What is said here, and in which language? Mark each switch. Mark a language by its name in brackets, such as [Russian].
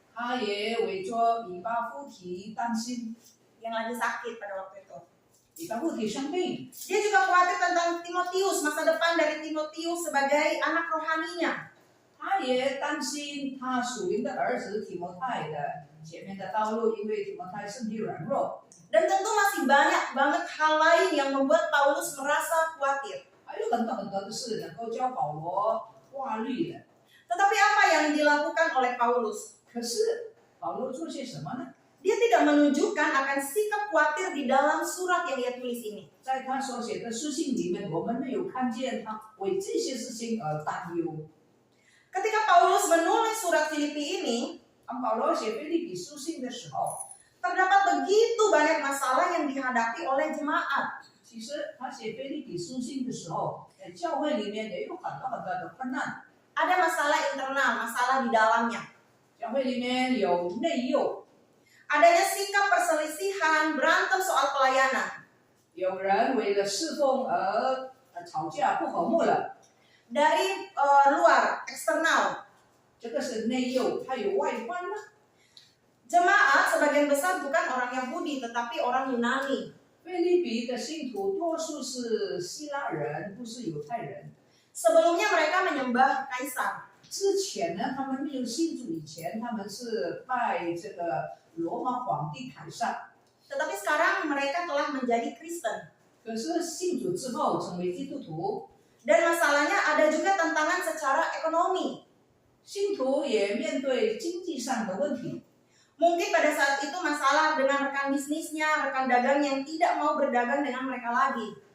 [Chinese] 他也为着以巴弗提担心， [Indonesian] yang lagi sakit pada waktu itu. [Chinese] 以巴弗提生病， [Indonesian] Dia juga khawatir tentang Timotius, masa depan dari Timotius sebagai anak rohaninya. [Chinese] 他也担心他属灵的儿子提摩太的前面的道路，因为提摩太身体软弱。 [Indonesian] Dan tentu masih banyak banget hal lain yang membuat Paulus merasa khawatir. [Chinese] 还有很多的事能够教保罗挂虑的。 [Indonesian] Tetapi apa yang dilakukan oleh Paulus? [Chinese] 可是保罗做些什么呢？ [Indonesian] Dia tidak menunjukkan akan sikap khawatir di dalam surat yang dia tulis ini. [Chinese] 在他所写的书信里面，我们没有看见他为这些事情而担忧。 [Indonesian] Ketika Paulus menulis surat Filipi ini, [Chinese] 当保罗写腓立比书信的时候， [Indonesian] terdapat begitu banyak masalah yang dihadapi oleh jemaat. [Chinese] 其实他写腓立比书信的时候，在教会里面也有很多的困难。 [Indonesian] Ada masalah internal, masalah di dalamnya. [Chinese] 教会里面有内忧， [Indonesian] Adanya sikap perselisihan, berantem soal pelayanan. [Chinese] 有人为了侍奉而吵架不和睦了， [Indonesian] Dari luar, eksternal. [Chinese] 这个是内忧，它有外观呢。 [Indonesian] Jemaat sebagian besar bukan orang Yahudi, tetapi orang Yunani. [Chinese] 腓立比的信徒多数是希腊人，不是犹太人。 [Indonesian] Sebelumnya mereka menyembah kaisar. [Chinese] 之前呢，他们没有信主以前，他们是拜这个罗马皇帝凯撒。 [Indonesian] Tetapi sekarang mereka telah menjadi Kristen. [Chinese] 可是信主之后成为基督徒， [Indonesian] Dan masalahnya ada juga tantangan secara ekonomi. [Chinese] 信徒也面对经济上的问题。 [Indonesian] Mungkin pada saat itu masalah dengan rekan bisnisnya, rekan dagang yang tidak mau berdagang dengan mereka lagi.